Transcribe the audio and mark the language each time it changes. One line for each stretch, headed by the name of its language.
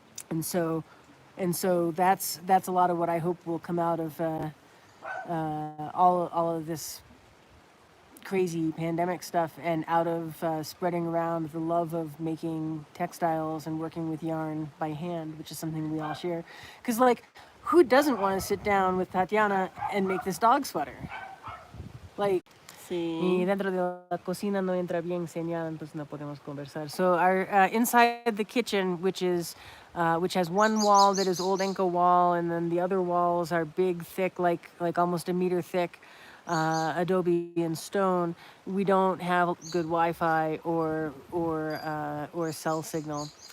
English: And so that's a lot of what I hope will come out of all of this crazy pandemic stuff, and out of spreading around the love of making textiles and working with yarn by hand, which is something we all share. Because like, who doesn't want to sit down with Tatiana and make this dog sweater?
Spanish: Like, y dentro de la cocina no entra bien señal, entonces no podemos conversar.
English: So our inside the kitchen, which has one wall that is old Inca wall, and then the other walls are big, thick, like almost a meter thick adobe and stone. We don't have good Wi-Fi or cell signal.